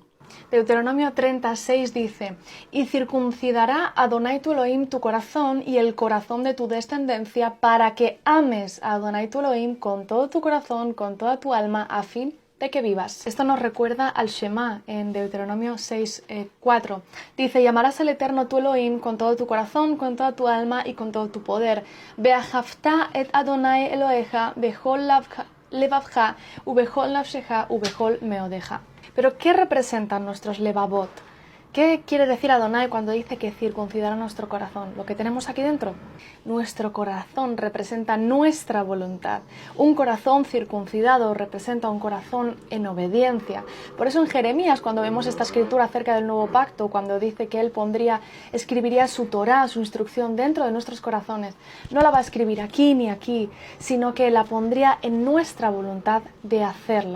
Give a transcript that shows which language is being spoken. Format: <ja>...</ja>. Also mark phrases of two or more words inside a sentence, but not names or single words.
<es>Deuteronomio 36 dice: y circuncidará Adonai tu Elohim tu corazón y el corazón de tu descendencia para que ames a Adonai tu Elohim con todo tu corazón, con toda tu alma, a fin de que vivas. Esto nos recuerda al Shema en Deuteronomio 6:4. Dice: y amarás al Eterno tu Elohim con todo tu corazón, con toda tu alma y con todo tu poder.</es> <he>ואהבת את אדוני אלוהיך בכל לבבך ובכל נפשך ובכל מאודך.</he> <es>Pero ¿qué representan nuestros levavot? ¿Qué quiere decir Adonai cuando dice que circuncidará nuestro corazón? ¿Lo que tenemos aquí dentro? Nuestro corazón representa nuestra voluntad. Un corazón circuncidado representa un corazón en obediencia. Por eso en Jeremías, cuando vemos esta escritura acerca del nuevo pacto, cuando dice que él escribiría su Torá, su instrucción dentro de nuestros corazones, no la va a escribir aquí ni aquí, sino que la pondría en nuestra voluntad de hacerla.</es>